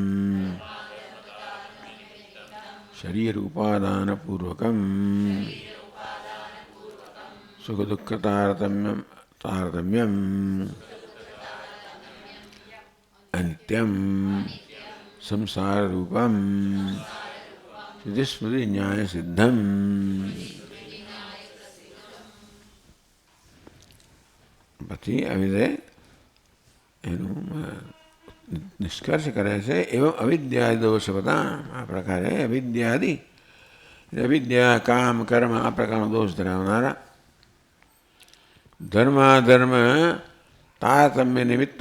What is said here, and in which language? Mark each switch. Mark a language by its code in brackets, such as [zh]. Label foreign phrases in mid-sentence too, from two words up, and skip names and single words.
[sa] शरीर उपादानपूर्वकं सुख दुःख तारतम्यम अनित्यं संसार रूपम स्मृति न्याय सिद्धम. [gu] પછી આવી રીતે એનું નિષ્કર્ષ કરે છે. એવં અવિદ્યાદિ દોષ બધા આ પ્રકારે અવિદ્યાદિ અવિદ્યા કામ કર્મ આ પ્રકારનો દોષ ધરાવનારા [sa] धर्माधर्म तारतम्य निमित्तम.